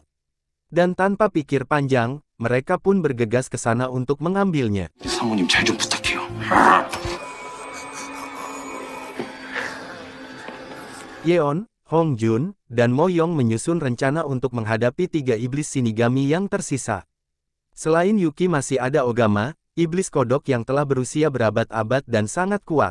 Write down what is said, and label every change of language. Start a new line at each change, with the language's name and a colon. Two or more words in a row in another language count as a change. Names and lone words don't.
Indonesian: Dan tanpa pikir panjang, mereka pun bergegas ke sana untuk mengambilnya.
Korean: 사모님 잘 좀 부탁해요.
Indonesian: Yeon, Hong Jun, dan Moyong menyusun rencana untuk menghadapi 3 iblis Shinigami yang tersisa. Selain Yuki masih ada Ogama, iblis kodok yang telah berusia berabad-abad dan sangat kuat.